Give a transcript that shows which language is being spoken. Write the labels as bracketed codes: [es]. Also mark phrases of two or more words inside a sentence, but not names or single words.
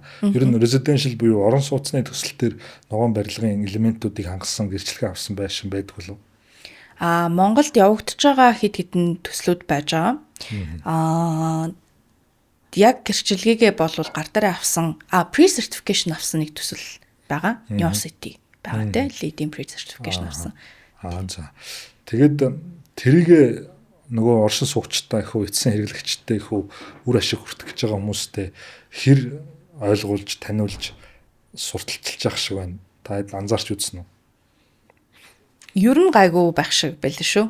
[mn] Ер нь residential буюу орон сууцны төсөл төр ногоон барилгын элементүүдийг хангасан гэрчлэгээ авсан байшин байдаг болов? Монголд явагдаж байгаа хэд хэдэн төслүүд байж байгаа. Яг гэрчлэгээгээ болвол гар дээр авсан pre-certification авсан нэг төсөл байгаа. New City байгаа тийм [en] leading pre-certification [mn] авсан. За. Тэгээд тэрийг нөгөө оршин суугчтай их үү, эцсийн хэрэглэгчтэй их үү, үр ашиг хүртэх гэж байгаа хүмүүстэй хэр ойлгуулж, таниулж, сурталчилж явах шиг байна. Та анзаарч үзсэн үү? Ер нь гайгүй байх шиг байл шүү.